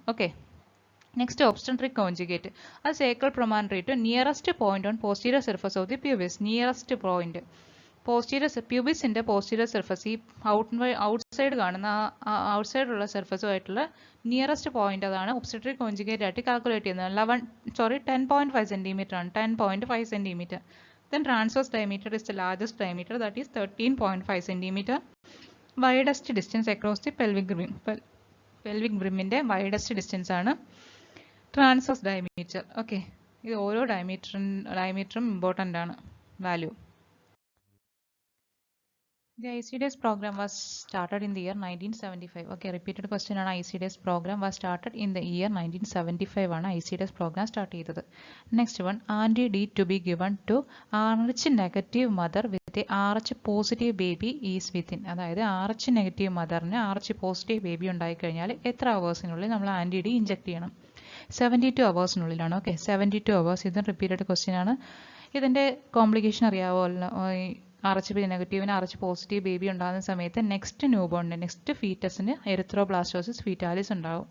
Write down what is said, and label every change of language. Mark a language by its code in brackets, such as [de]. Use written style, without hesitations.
[en] Okay, next obstetric conjugate, അത് sacral promontory to nearest point on posterior surface of the pubis. [ml] Nearest point posterior പ്യൂബിസിന്റെ posterior surface, ഈ outside കാണുന്ന ഔട്ട്സൈഡിലുള്ള സർഫസുമായിട്ടുള്ള nearest point, അതാണ് ഒബ്സ്റ്റൻട്രിക് conjugate ആയിട്ട് calculate ചെയ്യുന്നത്. 10.5 centimetre ആണ്. 10.5 centimetre. [en] Then transverse diameter is the largest diameter, that is 13.5 centimeter. Widest distance across the pelvic rim. [ml] Pelvic brimന്റെ widest distance ആണ് transverse diameter. Okay, ഇത് ഓരോ ഡയമീറ്ററും important ആണ് value. [en] The ICDS program was started in the year 1975. Okay, repeated question ആണ്. ICDS program was started in the year 1975 ആണ് ICDS program start ചെയ്തത്. Next one, anti-D to be given to RH negative mother with a RH positive baby is within. [ml] അതായത് RH negative മദറിന് RH positive baby ഉണ്ടായിക്കഴിഞ്ഞാൽ എത്ര അവേഴ്സിനുള്ളിൽ നമ്മൾ anti-D inject ചെയ്യണം? 72 അവേഴ്സിനുള്ളിലാണ്. Okay, 72 hours. ഇത് repeated question ആണ്. ഇതിൻ്റെ complication അറിയാമല്ലോ. RH നെഗറ്റീവിന് RH പോസിറ്റീവ് ബേബി ഉണ്ടാകുന്ന സമയത്ത് നെക്സ്റ്റ് ഫീറ്റസിന് എറിത്രോബ്ലാസ്റ്റോസിസ് ഫീറ്റാലിസ് ഉണ്ടാകും.